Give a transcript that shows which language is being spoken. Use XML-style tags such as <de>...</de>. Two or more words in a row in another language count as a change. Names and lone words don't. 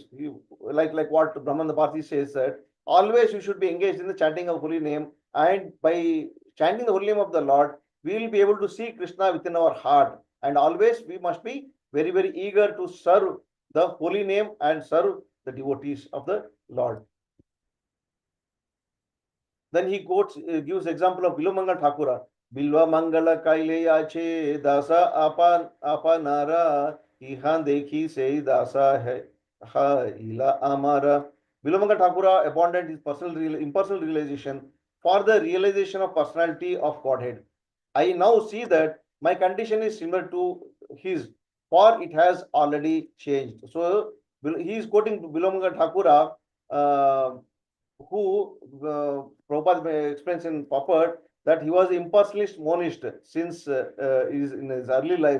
<en>Like what Brahman Bharati says that always you should be engaged in the chanting of holy name, and by chanting the holy name of the Lord, we will be able to see Krishna within our heart, and always we must be very, very eager to serve the holy name and serve the devotees of the Lord. Then he quotes, gives example of Bilomanga Thakura.</en> <bn>বিল্ব মঙ্গল কৈল যৈছে দশা আপনার ইহাঁ দেখি সেই দশা হ ইল আমার.</bn> <en>Bilomanga Thakura abandoned his impersonal realization for the realization of personality of Godhead. I now see that my condition is similar to his, for it has already changed. So he is quoting Bilomanga Thakura, who Prabhupada explains in Purport that he was impersonalist monist since in his early life.</en>